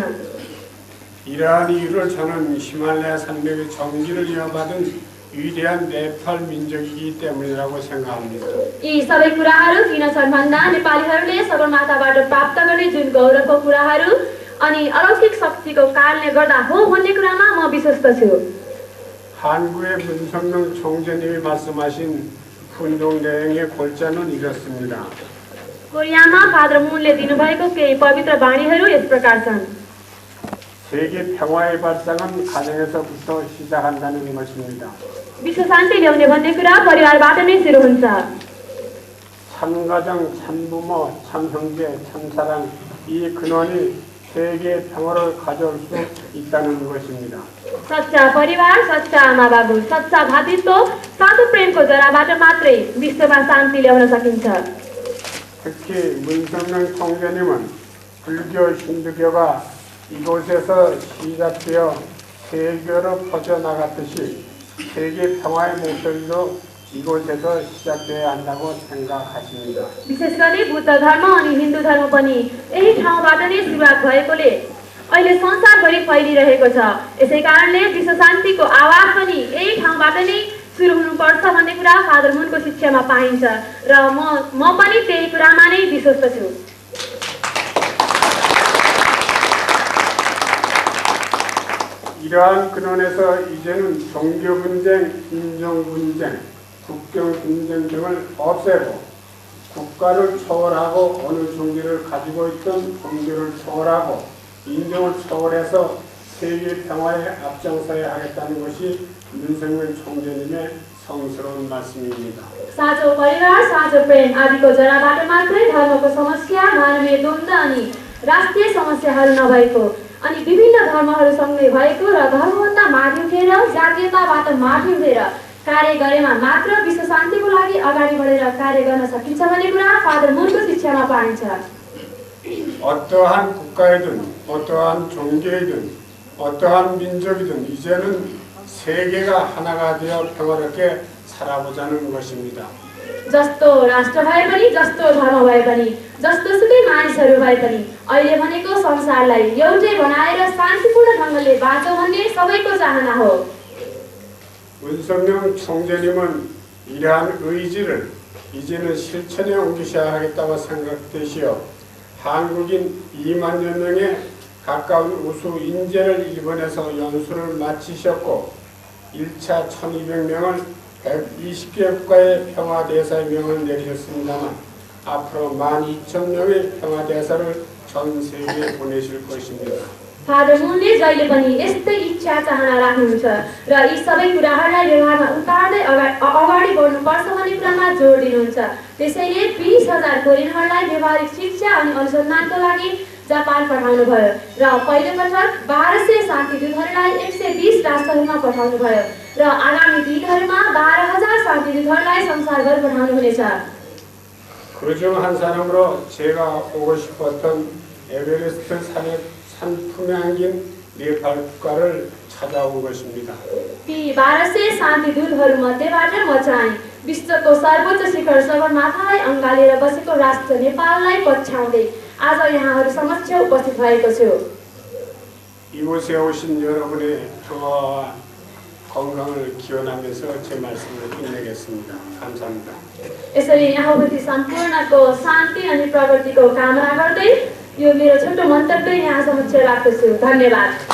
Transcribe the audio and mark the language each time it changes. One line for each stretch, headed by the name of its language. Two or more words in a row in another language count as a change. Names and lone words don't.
Korean: 이러한 이유를 저는 히말라야 산맥의 정기를 이어받은 위대한 네팔 민족이기 때문이라고 생각합니다.
Nepali: यी सबै कुराहरू किन छन् भन्दा नेपालीहरूले सगरमाथाबाट प्राप्त गर्ने जुन गौरवको कुराहरू अनि अलौकिक शक्तिको कारणले गर्दा हो भन्ने कुरामा म विश्वस्त छु।
Korean: 한국의 문성명 총재님이 말씀하신 훈종 내용의 골자는 이렇습니다.
Nepali: कोरियामा फादर मुनले दिनुभएको केही पवित्र बाणीहरू यस प्रकार छन्।
Korean: 세계 평화의 발상은 가정에서부터 시작한다는 것입니다.
Nepali: विश्व शान्ति ल्याउने भन्ने कुरा परिवारबाट नै सुरु हुन्छ।
Korean: 참가정, 참부모, 참형제, 참사랑 이 근원이 세계 평화를 가져올 수 있다는 것입니다.
Nepali: सच्चा परिवार, सच्चा आमा बाबु, सच्चा भातृत्व, साधु प्रेमको जराबाट मात्रै विश्वमा शान्ति ल्याउन सकिन्छ।
Korean: 특히 문성명 총재님은 불교, 힌두교가 이곳에서 시작되어 세계로 퍼져나갔듯이 세계 평화의 목소리도 이곳에서 시작되어야 한다고 생각하십니다.
Nepali: विशेष गरी बुद्ध धर्म अनि हिन्दू धर्म पनि यही ठाउँबाट नै सुरुवात भएकोले अहिले संसारभरि फैलिरहेको छ। यसै कारणले विश्व शान्तिको आवाज पनि यही ठाउँबाट नै सुरु हुनुपर्छ भन्ने कुरा फादर मुनको शिक्षामा पाइन्छ र म पनि त्यही कुरामा नै विश्वस्त छु।
Korean: 이러한 근원에서 이제는 종교 분쟁, 인종 분쟁, 국경 분쟁 등을 없애고 국가를 초월하고 어느 종교를 가지고 있던 종교를 초월하고 인종을 초월해서 세계 평화에 앞장서야 하겠다는 것이 문성명 총재님의 성스러운 말씀입니다.
Nepali: साझो परिवार, साझो प्रेम आदिको जराबाट मात्रै धर्मको समस्या, मानवीय द्वन्द्व अनि राष्ट्रिय समस्याहरू नभएको अनि विभिन्न धर्महरूसँगै भएको र धर्मभन्दा माथि उठेर जातीयताबाट माथि उठेर कार्य गरेमा मात्र विश्व शान्तिको लागि अगाडि बढेर कार्य गर्न सकिन्छ भन्ने कुरा फादर मुनको शिक्षामा पाइन्छ।
Korean: 어떠한 국가이든 어떠한 종교이든 어떠한 민족이든 이제는 세계가 하나가 되어 평화롭게 살아보자는 것입니다.
Nepali: जस्तो राष्ट्र भए पनि, जस्तो धर्म भए पनि, जस्तो सुकै मानिसहरू भए पनि अहिले भनेको संसारलाई एउटै बनाएर शान्तिपूर्ण ढङ्गले बाँचौँ भन्ने सबैको चाहना हो।
Korean: 문성명 총재님은 이러한 의지를 이제는 실천에 옮기셔야 하겠다고 생각되시어 한국인 2만여 명의 가까운 우수 인재를 일본에서 연수를 마치셨고 1차 1200명을 120개 국가의 평화대사의 명을 내리셨습니다만 앞으로 12,000명의 평화대사를 전 세계에 보내실 것입니다.
Nepali: फादर मुनले जहिले पनि यस्तै इच्छा चाहना राख्नुहुन्छ र यी सबै कुराहरूलाई व्यवहारमा उतार्दै अगाडि बढ्नुपर्छ भन्ने कुरामा जोड दिनुहुन्छ। त्यसैले 20,000 कोरियनहरूलाई व्यावहारिक शिक्षा अनि अनुसन्धानको लागि जापान पठाउनुभयो र पहिलो पटक 1200 शान्तिदूतहरूलाई 120 राष्ट्रहरूमा पठाउनुभयो र आगामी दिनहरूमा 12,000 शान्तिदूतहरूलाई संसारभर पठाउनुहुनेछ।
Korean: 그중 한 사람으로 제가 오고 싶었던 에베레스트 산 품에 안긴 네팔 국가를 찾아온 것입니다.
Nepali: ती 1200 शान्तिदूतहरूमध्येबाट म चाहिँ विश्वको सर्वोच्च शिखर सगरमाथालाई अँगालेर बसेको राष्ट्र नेपाललाई पछ्याउँदै आज यहाँहरू समक्ष उपस्थित भएको छु।
Korean: 이곳에 오신 여러분의 평화와 건강을 기원하면서 제 말씀을 끝내겠습니다. 감사합니다.
Nepali: यसरी यहाँ उपस्थित सम्पूर्णको शान्ति अनि प्रगतिको कामना गर्दै यो मेरो छोटो मन्तव्य यहाँ समक्ष राख्दछु। धन्यवाद।